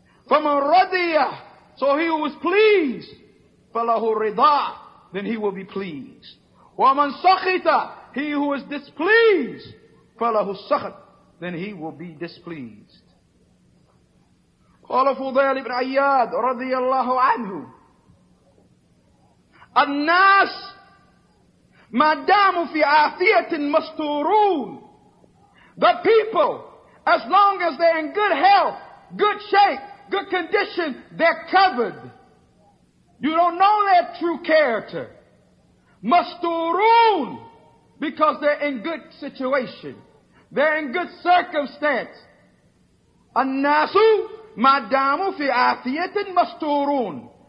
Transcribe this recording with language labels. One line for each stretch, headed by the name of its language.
Arabic: فَمَنْ رَضِيَ.
English: So he who is pleased,
Arabic: فَلَهُ رِضَى.
English: Then he will be pleased.
Arabic: وَمَنْ سَخِطَ.
English: He who is displeased,
Arabic: فَلَهُ السَّخَطِ.
English: Then he will be displeased.
Arabic: قال فضيل بن عياد رضي الله عنه الناس ما داموا في عافية مستورون.
English: The people, as long as they're in good health, good shape, good condition, they're covered. You don't know their true character. Masturun, because they're in good situation. They're in good circumstance.
Arabic: An-nasu madamu fi afiyatin masturun.